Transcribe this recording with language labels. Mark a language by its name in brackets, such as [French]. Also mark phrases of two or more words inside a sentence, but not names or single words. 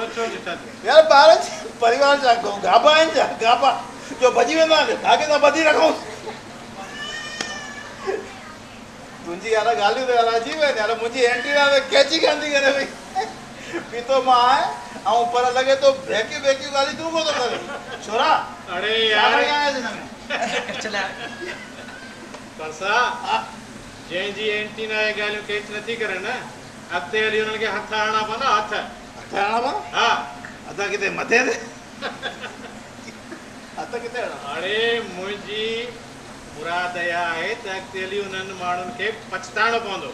[Sindhi] यार ॿार परिवार जा गाबा आहिनि छा गाबा जो भॼी वेंदा आहिनि धागे सां ॿधी रखूं। तुंहिंजी यार ॻाल्हियूं त यार अची वञे यार मुंहिंजी एंटीना ते कैची कान्थी करे भई पीतो मां आहे ऐं पर लॻे थो भेकियूं ॻाल्हियूं तूं कोन थो करे छोरा। अरे यार चला परसा जंहिंजी एंटीना जी ॻाल्हियूं कैच नथी करे न अॻिते हली हुननि खे हथ हणणा पवंदा हथ हणणा हा हथ किथे मथे ते हथ किथे हणणा? अरे मुंहिंजी मुराद इहा आहे त अॻिते हली उन्हनि माण्हुनि खे पछताइणो पवंदो।